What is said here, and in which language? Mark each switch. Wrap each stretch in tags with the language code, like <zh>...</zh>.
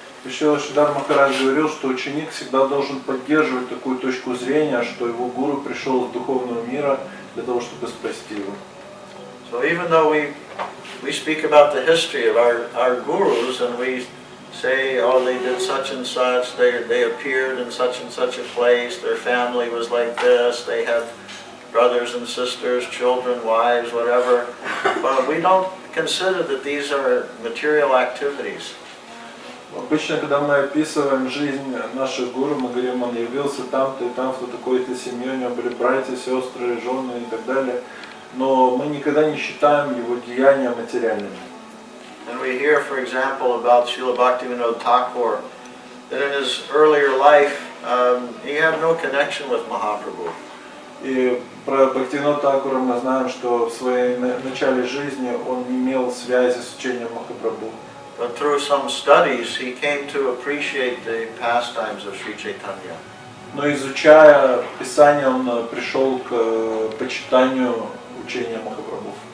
<ru>Шрила Гири Махарадж говорил, что ученик всегда должен поддерживать такую точку зрения, что его гуру пришел из духовного мира для того, чтобы спасти его.</ru> <en>So even though we speak about the history of our gurus and we say, oh, they did such and such, they appeared in such and such a place, their family was like this, they had brothers and sisters, children, wives, whatever, but we don't consider that these are material activities.</en> <ru>Обычно, когда мы описываем жизнь наших гуру, мы говорим, он явился там-то и там-то, в такой-то семье, у него были братья, сестры, жены и так далее. Но мы никогда не считаем его деяния материальными.</ru> <en>And we hear, for example, about Srila Bhaktivinoda Thakur, that in his earlier life, he had no connection with Mahaprabhu.</en> <ru>И про Бхактивинода Thakura мы знаем, что в своей начале жизни он не имел связи с учением Махапрабху.</ru> <en>But through some studies, he came to appreciate the pastimes of Sri Chaitanya.</en> <ru>Но изучая Писание, он пришел к почитанию учения Махапрабху.</ru>